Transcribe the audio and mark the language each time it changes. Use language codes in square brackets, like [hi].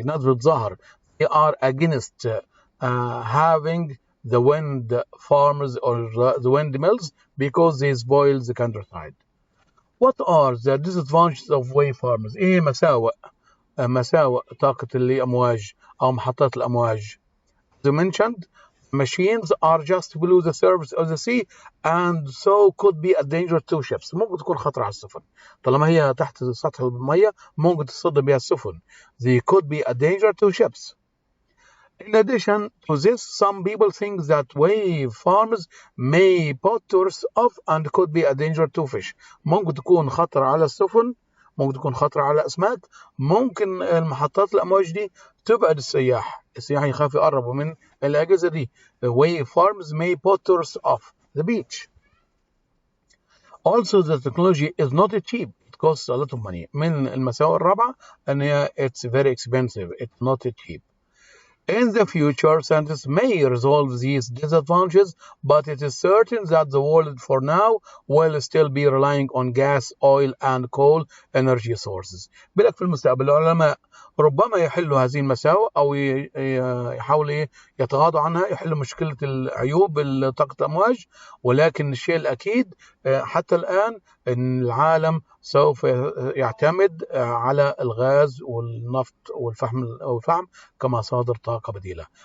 [ar] الناس بتظاهر. [en] They are against having the wind farms or the windmills because they spoil the countryside. What are the disadvantages of wave farms? [ar] ايه مساوئ طاقة الأمواج أو محطات الأمواج. [en] As you mentioned, machines are just below the surface of the sea and so could be a danger to ships. [ar] ممكن تكون خطر على السفن. طالما هي تحت سطح المية ممكن تصطدم بها السفن. [en] They could be a danger to ships. In addition to this, some people think that wave farms may put tourists off and could be a danger to fish. [ar] ممكن تكون خطر على السفن، ممكن تكون خطر على الأسماك، ممكن المحطات الأمواج دي تبعد السياح يخاف يقربوا من الأجهزة دي. [en] The wave farms may put tourists off the beach. Also, the technology is not cheap. It costs a lot of money. [ar] من المساوئ الرابعة أن [en] it's very expensive. It's not cheap. In the future, scientists may resolve these disadvantages, but it is certain that the world for now will still be relying on gas, oil, and coal energy sources. [ar] بلك في المستقبل العلماء ربما يحلوا هذه المساوئ أو يحاولوا يتغاضوا عنها، يحلوا مشكلة العيوب طاقة الأمواج، ولكن الشيء الأكيد حتى الآن أن العالم سوف يعتمد على الغاز والنفط والفحم كمصادر طاقة بديلة.